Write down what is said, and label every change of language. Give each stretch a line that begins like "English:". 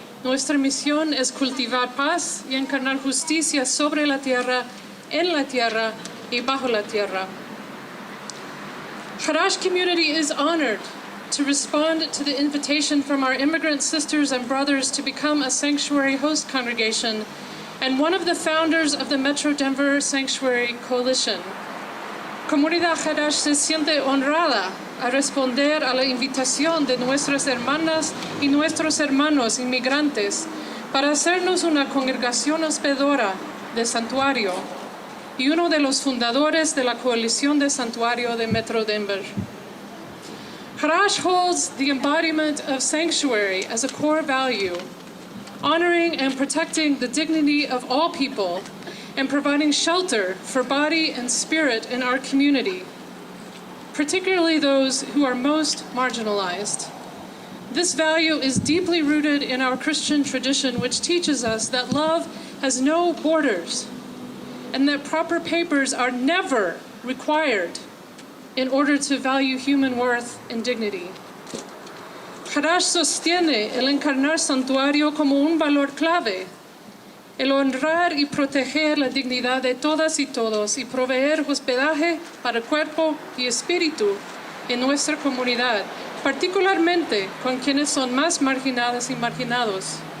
Spanish: Nuestra misión es cultivar paz y encarnar justicia sobre la tierra, en la tierra, y bajo la tierra.
English: Chadash Community is honored to respond to the invitation from our immigrant sisters and brothers to become a sanctuary host congregation and one of the founders of the Metro Denver Sanctuary Coalition.
Spanish: Comunidad Chadash se siente honrada a responder a la invitación de nuestras hermanas y nuestros hermanos inmigrantes para hacernos una congregación hospedora de santuario y uno de los fundadores de la coalición de santuario de Metro Denver.
English: Chadash holds the embodiment of sanctuary as a core value, honoring and protecting the dignity of all people and providing shelter for body and spirit in our community, particularly those who are most marginalized. This value is deeply rooted in our Christian tradition, which teaches us that love has no borders and that proper papers are never required in order to value human worth and dignity.
Spanish: Chadash sostiene el encarnar santuario como un valor clave, el honrar y proteger la dignidad de todas y todos y proveer hospedaje para cuerpo y espíritu en nuestra comunidad, particularmente con quienes son más marginadas y marginados.